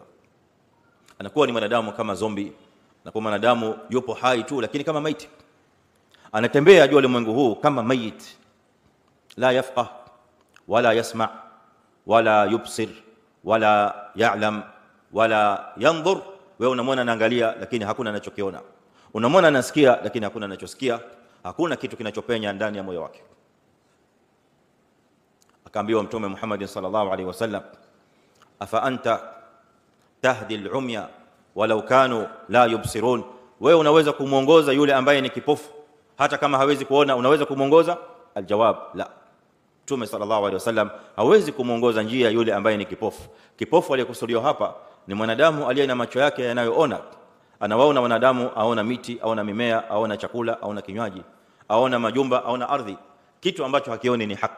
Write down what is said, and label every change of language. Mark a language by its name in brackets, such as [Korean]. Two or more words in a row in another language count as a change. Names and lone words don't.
[Swahili] Anakuwa ni mwanadamu kama zombie, na kwa mwanadamu yupo hai tu lakini kama maiti, anatembea juu ya ulimwengu huu kama mayit, [Arabic] لا يفقه ولا يسمع ولا يبصر ولا يعلم ولا ينظر. [Swahili] Wewe unamwona anaangalia lakini hakuna anachokiona, unamwona anasikia lakini hakuna anachosikia, hakuna kitu kinachopenya ndani ya moyo wake. Akaambiwa mtume Muhammad [Arabic] صلى الله عليه وسلم, أفأنت تهدي العمي ولو كانوا لا يبصرون, [Swahili] wewe unaweza kumuongoza yule ambaye ni kipofu hata kama hawezi kuona, unaweza kumuongoza? [Arabic] الجواب لا. [Swahili] Mtume [Arabic] صلى الله عليه وسلم [Swahili] hawezi kumuongoza njia yule ambaye ni kipofu. Kipofu aliyekusudiwa hapa ni mwanadamu aliye na macho yake yanayoona, anawaona wanadamu, aona miti, aona mimea, aona chakula, aona kinywaji, aona majumba, aona ardhi, kitu ambacho hakioni ni haki.